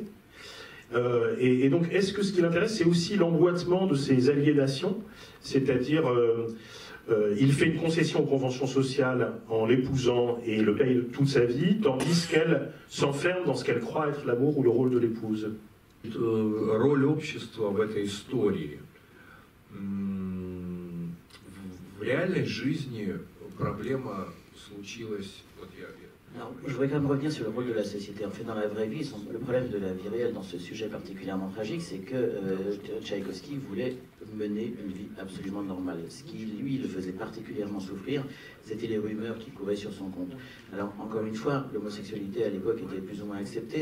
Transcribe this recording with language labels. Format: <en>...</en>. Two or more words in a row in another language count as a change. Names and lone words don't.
<fr>Et donc, est-ce que ce qui l'intéresse, c'est aussi l'emboîtement de ces aliénations, c'est-à-dire il fait une concession aux conventions sociales en l'épousant et le paye toute sa vie, tandis qu'elle s'enferme dans ce qu'elle croit être l'amour ou le rôle de l'épouse.</fr> <ru>Роль общества в этой истории. В реальной жизни проблема случилась. Вот</ru> <fr>Alors, je voudrais quand même revenir sur le rôle de la société. En fait, dans la vraie vie, le problème de la vie réelle dans ce sujet particulièrement tragique, c'est que Tchaïkovski voulait mener une vie absolument normale. Ce qui, lui, le faisait particulièrement souffrir, c'était les rumeurs qui couraient sur son compte. Alors, encore une fois, l'homosexualité à l'époque était plus ou moins acceptée.</fr>